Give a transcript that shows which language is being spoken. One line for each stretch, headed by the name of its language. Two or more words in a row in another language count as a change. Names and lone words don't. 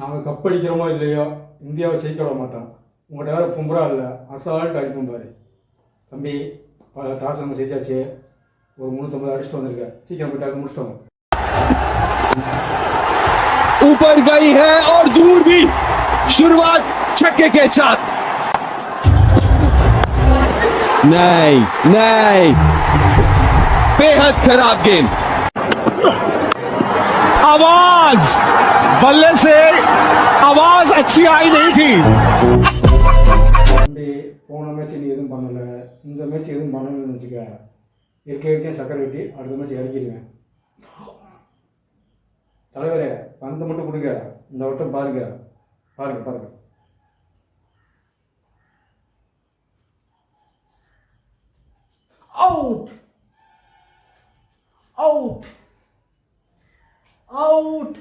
Tamil: நாங்கள் கப்படிக்கிறோமோ இல்லையோ இந்தியாவை ஜெயிக்க விட மாட்டோம். உங்கள்கிட்ட வேறு பும்பரா இல்லை, அசால்ட்டு அடிக்கும் பாரு. தம்பி டாஸ் நம்ம ஜெயிச்சாச்சு, ஒரு 350 அடிச்சுட்டு வந்திருக்க, சீக்கிரம் போயிட்டாக்க முடிச்சிட்டோம்.
Hindi: ऊपर गई है और दूर भी, शुरुआत छक्के के साथ। नहीं नहीं, बेहद खराब गेंद। आवाज बल्ले से आवाज अच्छी आई नहीं थी।
Tamil: தம்பி போன மேட்ச் நீ எதுவும் பண்ணலை, இந்த மேட்ச் எதுவும் பண்ணணும்னு வச்சுக்க, இருக்க சக்கரை வெட்டி அடுத்த மேட்ச் இறக்கிடுவேன். தலைவரே பந்தை மட்டும் கொடுங்க, இந்த வட்டம் பாருங்க பாருங்க பாருங்க.
English: out out out.